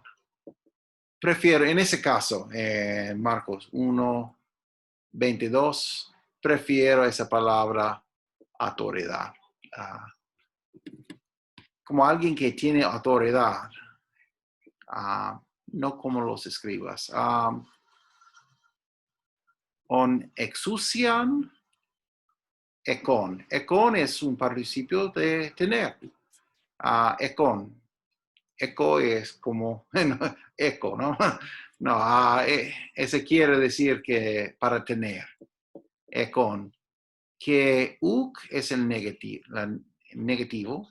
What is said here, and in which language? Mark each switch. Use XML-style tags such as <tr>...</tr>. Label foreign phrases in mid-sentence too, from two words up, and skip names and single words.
<es>Prefiero, en ese caso, Marcos 1:22, prefiero esa palabra autoridad. Como alguien que tiene autoridad, no como los escribas.</es> <el>ὡς ἐξουσίαν ἔχων.</el> <es>Ekon es un participio de tener. Ekon. Eco es como eco, ¿no? No, ese quiere decir que para tener. Ekon.</es> <el>καὶ οὐκ</el> <es>es el negativo.</es>